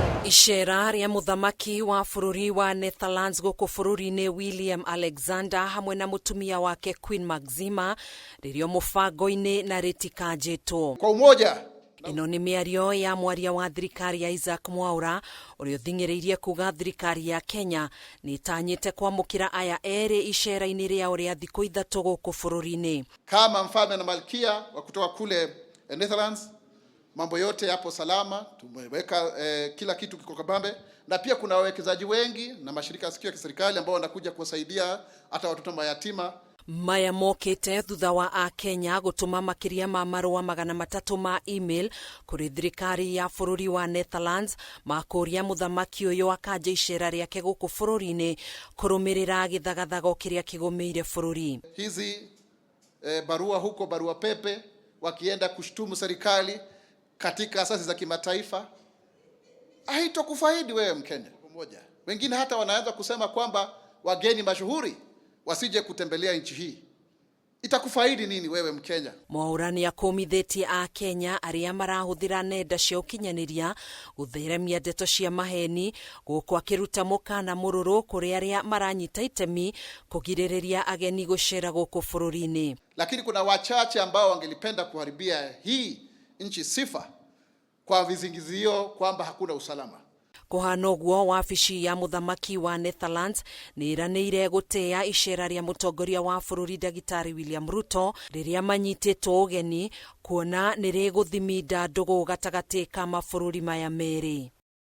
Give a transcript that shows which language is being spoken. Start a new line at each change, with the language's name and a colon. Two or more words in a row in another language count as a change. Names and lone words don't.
Kikuyu: Icera ria muthamaki wa bururi wa Netherlands guku bururi-ini William Alexander hamwe na mutumia wake Queen Maxima ririo mubango-ini na ritikanjitwo
Swahili: kwa umoja.
Kikuyu: Ino ni miario ya mwaria wa thirikari ya Isaac Mwaura uria uthing'iriirie kuga thirikari ya Kenya ni itanyite kwamukira aya eri icera-ini riao ria thiku ithatu guku bururi-ini.
Swahili: Kama mfalme na malkia wa kutoka kule Netherlands, mambo yote yapo salama, tumeweka kila kitu kiko kabambe, na pia kuna wawekezaji wengi na mashirika yasiyo ya kiserikali ambao wanakuja kuwasaidia hata watoto mayatima.
Kikuyu: Maya mokite thutha wa a Kenya gutuma makiria ma marua 300 ma email kuri thirikari ya bururi wa Netherlands makuria muthamaki uyu akanja icera riake guku bururi-ini kurumirira githagathago kiria kigomeire bururi.
Swahili: Hizi barua huko, barua pepe, wakienda kushtumu serikali katika asasi za kimataifa, haitokufaidi wewe Mkenya. Wengine hata wanaanza kusema kwamba wageni mashuhuri wasije kutembelea nchi hii. Itakufaidi nini wewe Mkenya?
Kikuyu: Mwaura ni akomithetie a Kenya aria marahuthira nenda cia ukinyaniria gutheremia ndeto cia maheni guku akiruta mukana mururu kuri aria maranyita itemi kugiririria ageni gucera guku bururi-ini.
Swahili: Lakini kuna wachache ambao wangelipenda kuharibia hii nchi sifa kwa vizingizio kwamba hakuna usalama.
Kikuyu: Kuhana uguo, wabici ya muthamaki wa Netherlands ni iranĩire gutea icera ria mutongoria wa bururi Dagitari William Ruto riria manyitĩtwo ũgeni kuona nĩ rĩgũthiminda ndũgũ gatagati ka mabũrũri maya merĩ.